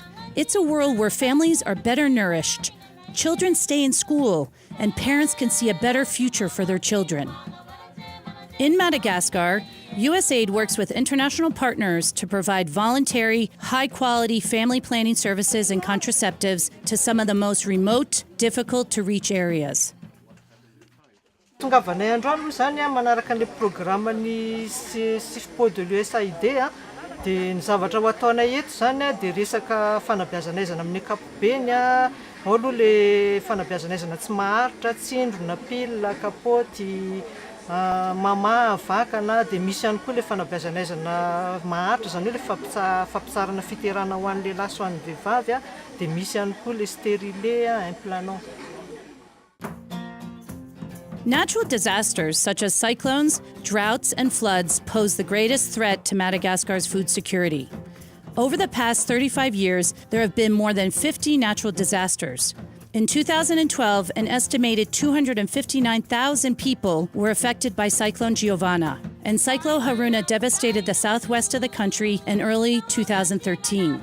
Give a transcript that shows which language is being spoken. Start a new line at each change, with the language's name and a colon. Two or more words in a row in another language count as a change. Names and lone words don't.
English: It's a world where families are better nourished, children stay in school, and parents can see a better future for their children. In Madagascar, USAID works with international partners to provide voluntary, high-quality family planning services and contraceptives to some of the most remote, difficult-to-reach areas.
Malagasy: Tongavanay androany zany manaraka ny programany SIFPO de l'USAID dia ny zavatra ho ataonay eto zany dia resaka fanabeazanaizana amin'ny ankapobeny ao aloha le fanabeazanaizana tsy maharitra, tsindrona, pile, kapoty, mama, vakana, dia misy ihany koa le fanabeazanaizana maharitra zany hoe le fampitsarana fiterana ho an'ny lehilahy sy ho an'ny vehivavy dia misy ihany koa le
French: stérilé, implantant.
English: Natural disasters such as cyclones, droughts, and floods pose the greatest threat to Madagascar's food security. Over the past 35 years, there have been more than 50 natural disasters. In 2012, an estimated 259,000 people were affected by Cyclone Giovanna, and Cyclone Haruna devastated the southwest of the country in early 2013.